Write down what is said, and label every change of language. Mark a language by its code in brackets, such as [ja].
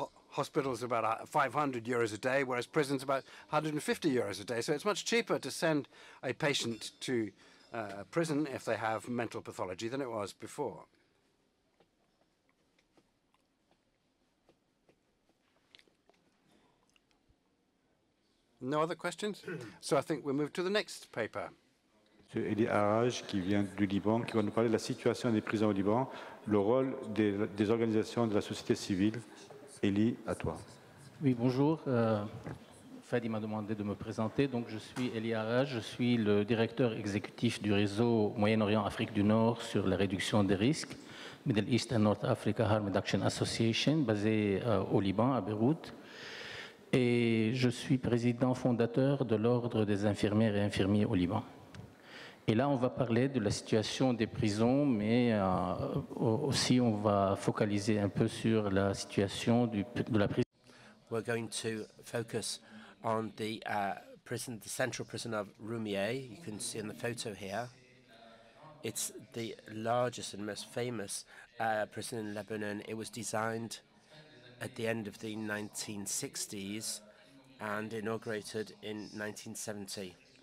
[en] Hospitals are about 500 euros a day, whereas prisons about 150 euros a day. So it's much cheaper to send a patient to prison if they have mental pathology than it was before. No other questions? So I think we'll move to the next paper. [fr] Monsieur Elie AARAJ, qui vient du Liban, qui va nous parler de la situation des prisons au Liban, le rôle des organisations de la société civile. Elie, à toi. Oui, bonjour. Fadi m'a demandé de me présenter. Donc, je suis Elie AARAJ, je suis le directeur exécutif du réseau Moyen-Orient-Afrique du Nord sur la réduction des risques, Middle East and North Africa Harm Reduction Association, basé au Liban, à Beyrouth. Et je suis président fondateur de l'Ordre des infirmières et infirmiers au Liban. Et là, on va parler de la situation des prisons, mais aussi on va focaliser un peu sur la situation de la prison. [en] We're going to focus on the prison, the central prison of Roumieh. You can see in the photo here. It's the largest and most famous prison in Lebanon. It was designed at the end of the 1960s and inaugurated in 1970.